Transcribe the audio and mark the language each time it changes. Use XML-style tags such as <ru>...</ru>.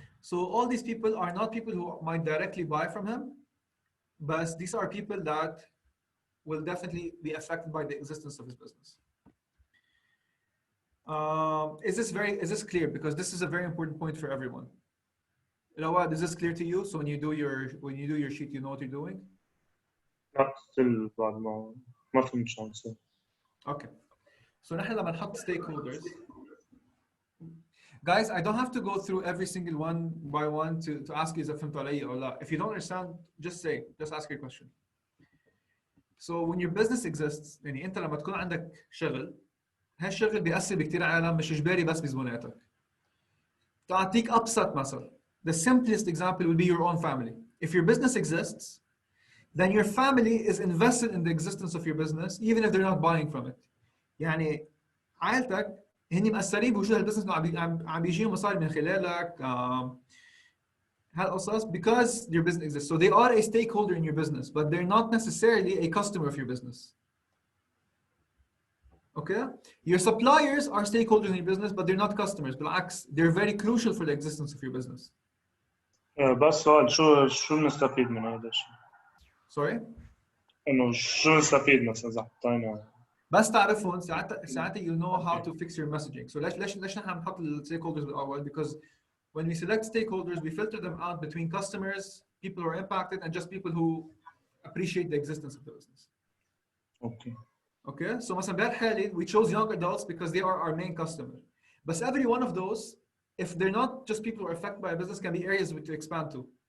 <en>So all these people are not people who might directly buy from him, but these are people that will definitely be affected by the existence of his business. Is this clear? Because this is a very important point for everyone. You know what? Is this clear to you? So when you do your sheet, you know what you're doing? Not still</en> <ar>بعد ما فهمت شو عم تصير.</ar> <en>Okay. So</en> <ar>نحن لما نحط</ar> <en>stakeholders, guys, I don't have to go through every single one by one to ask you</en> <ar>إذا فهمتوا علي</ar> <en>or لا. If you don't understand, just ask your question. So when your business exists,</en> <ar>يعني أنت لما تكون عندك شغل، هالشغل بيأثر بكتير عالم مش إجباري بس بزبوناتك. تعطيك أبسط مثل.</ar> <en>The simplest example will be your own family. If your business exists, then your family is invested in the existence of your business, even if they're not buying from it.</en> <ar>يعني عائلتك هني مأثرين بوجود هالبزنس إنه عم بيجيهم مصاري من خلالك هالقصص</ar> <en>because your business exists. So they are a stakeholder in your business, but they're not necessarily a customer of your business. Okay? Your suppliers are stakeholders in your business, but they're not customers.</en> <ar>بالعكس,</ar> <en>they're very crucial for the existence of your business.</en> <ar>بس سؤال شو بنستفيد من هذا الشيء؟</ar> <en>Sorry?</en> <ar>إنه شو نستفيد مثلا إذا حطينا بس تعرفهم ساعتها</ar> <en>you know how to fix your messaging.</en> <ar>So ليش نحن نحط stakeholders بالأول?</ar> <en>Because when we select stakeholders, we filter them out between customers, people who are impacted, and just people who appreciate the existence of the business. Okay. Okay, so</en> <ar>مثلا بهالحالة</ar> <en>we chose young adults because they are our main customer. But every one of those, if they're not just people who are affected by a business, can be areas to expand to.</en>